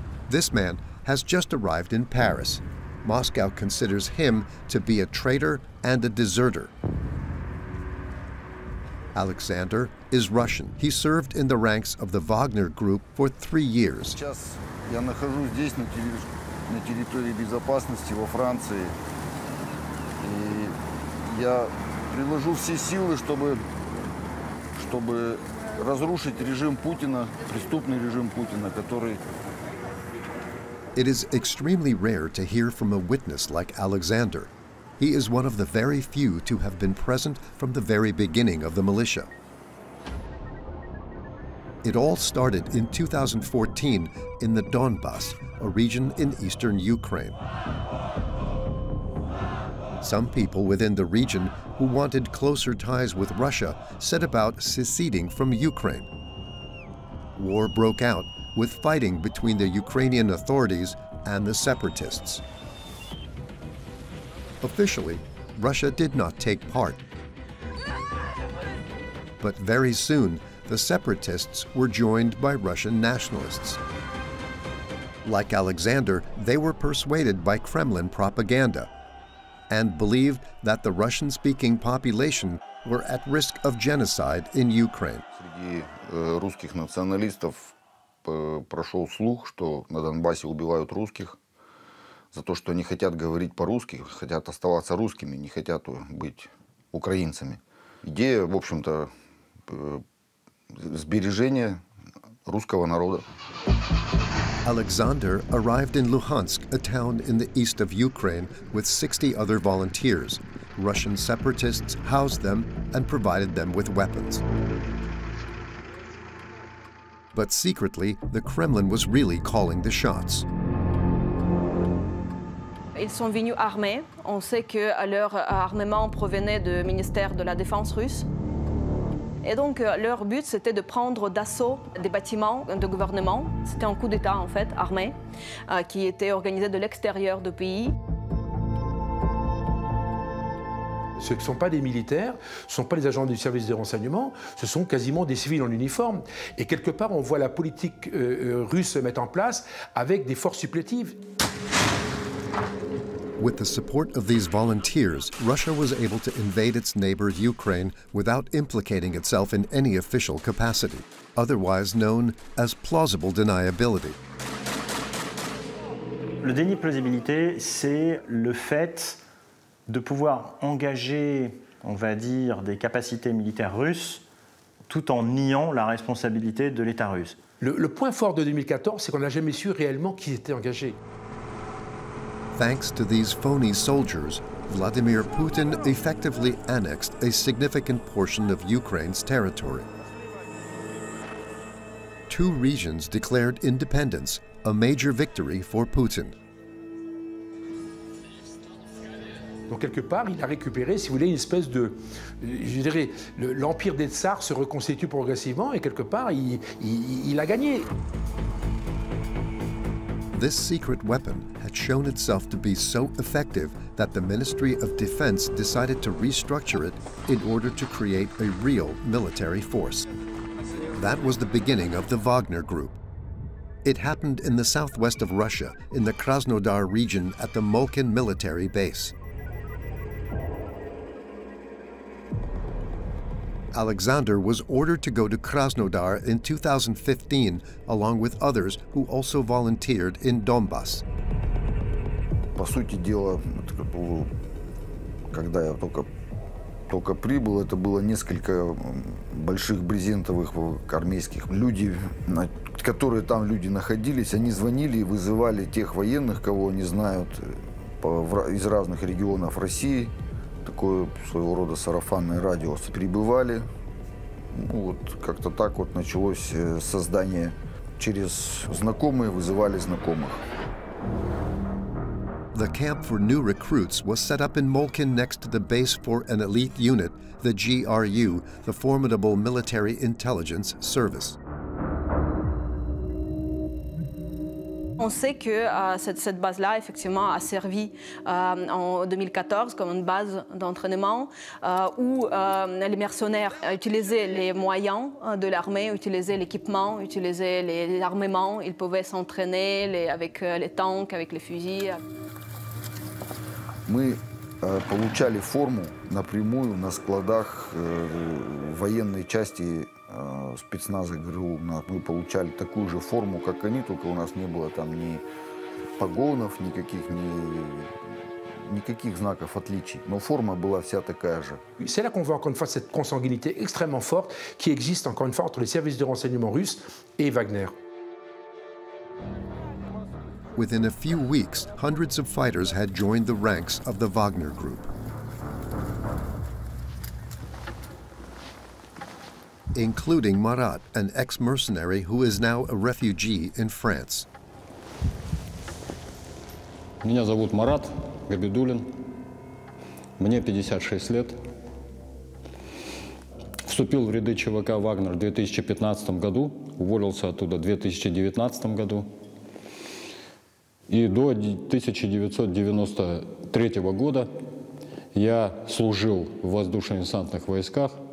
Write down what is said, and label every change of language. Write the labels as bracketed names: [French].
[English] This man has just arrived in Paris. Moscow considers him to be a traitor and a deserter. Alexander is Russian. He served in the ranks of the Wagner Group for 3 years. [Russian] Сейчас я нахожусь здесь, на территории безопасности во Франции. И я приложу все силы, чтобы разрушить режим Путина, преступный режим Путина, который... [English] It is extremely rare to hear from a witness like Alexander. He is one of the very few to have been present from the very beginning of the militia. It all started in 2014 in the Donbass, a region in eastern Ukraine. Some people within the region who wanted closer ties with Russia set about seceding from Ukraine. War broke out, with fighting between the Ukrainian authorities and the separatists. Officially, Russia did not take part. But very soon, the separatists were joined by Russian nationalists. Like Alexander, they were persuaded by Kremlin propaganda and believed that the Russian-speaking population were at risk of genocide in Ukraine. [Russian] Среди русских националистов прошел слух, что на Донбассе убивают русских за то, что они хотят говорить по-русски, хотят оставаться русскими, не хотят быть украинцами. Идея, в общем-то, сбережения русского народа. [English] Alexander arrived in Luhansk, a town in the east of Ukraine, with 60 other volunteers. Russian separatists housed them and provided them with weapons. But secretly, the Kremlin was really calling the shots. [French] Ils sont venus armés. On sait que leur armement provenait du ministère de la Défense russe. Et donc, leur but, c'était de prendre d'assaut des bâtiments de gouvernement. C'était un coup d'État, en fait, armé, qui était organisé de l'extérieur du pays. Ce ne sont pas des militaires, ce ne sont pas les agents du service de renseignement, ce sont quasiment des civils en uniforme. Et quelque part, on voit la politique russe se mettre en place avec des forces supplétives. [English] With the support of these volunteers, Russia was able to invade its neighbor Ukraine without implicating itself in any official capacity, otherwise known as plausible deniability. [French] Le déni de plausibilité, c'est le fait de pouvoir engager, on va dire, des capacités militaires russes tout en niant la responsabilité de l'État russe. Le point fort de 2014, c'est qu'on n'a jamais su réellement qui était engagé. [English] Thanks to these phony soldiers, Vladimir Putin effectively annexed a significant portion of Ukraine's territory. 2 regions declared independence, a major victory for Putin. [French] Donc quelque part, il a récupéré, si vous voulez, une espèce de... Je dirais, l'empire des tsars se reconstitue progressivement et quelque part, il a gagné. [English] This secret weapon had shown itself to be so effective that the Ministry of Defense decided to restructure it in order to create a real military force. That was the beginning of the Wagner Group. It happened in the southwest of Russia, in the Krasnodar region at the Molkin military base. Alexander was ordered to go to Krasnodar in 2015, along with others who also volunteered in Donbass. [Russian] По сути дела, когда я только прибыл, это было несколько больших брезентовых армейских. Люди, которые там люди находились, они звонили и вызывали тех военных, кого они знают из разных регионов России. Такое своего рода сарафанное радио. Прибывали, вот как-то так вот началось создание. Через знакомые вызывали знакомых. [English] The camp for new recruits was set up in Molkin next to the base for an elite unit, the GRU, the formidable military intelligence service. [French] On sait que cette base-là, effectivement, a servi en 2014 comme une base d'entraînement où les mercenaires utilisaient les moyens de l'armée, utilisaient l'équipement, utilisaient les armements. Ils pouvaient s'entraîner avec les tanks, avec les fusils. [Russian] Мы получали форму напрямую на складах военной части спецназа ГРУ. Мы получали такую же форму, как они, только у нас не было там ни погонов, никаких знаков отличий. Но форма была вся такая же. [French] C'est là qu'on voit encore une fois cette consanguinité extrêmement forte qui existe encore une fois entre les services de renseignement russes et Wagner. [English] Within a few weeks, hundreds of fighters had joined the ranks of the Wagner Group. Including Marat, an ex-mercenary who is now a refugee in France. [Russian] Меня зовут Марат Габидуллин. Мне 56 лет. Вступил в ряды ЧВК «Вагнер» в 2015 году, уволился оттуда в 2019 году. И до 1993 года я служил в воздушно-десантных войсках.